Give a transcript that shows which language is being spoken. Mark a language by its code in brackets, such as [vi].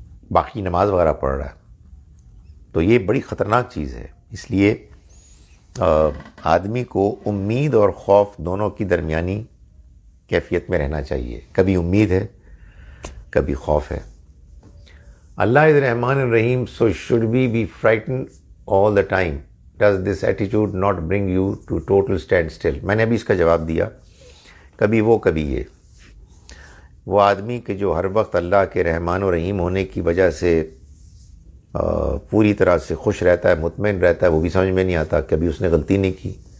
[ur] باقی نماز وغیرہ پڑھ رہا ہے. تو یہ بڑی خطرناک چیز ہے. اس لیے آدمی کو امید اور خوف دونوں کی درمیانی کیفیت میں رہنا چاہیے. کبھی امید ہے, کبھی خوف ہے. [en] Allah is رحمان الرحیم, so should we be frightened all the time? Does this attitude not bring you to total standstill? [ur] میں نے ابھی اس کا جواب دیا. کبھی وہ کبھی یہ. وہ آدمی کہ جو ہر وقت اللہ کے رحمان و رحیم ہونے کی وجہ سے پوری طرح سے خوش رہتا ہے, مطمئن رہتا ہے, وہ بھی سمجھ میں نہیں آتا کبھی اس نے غلطی نہیں کی.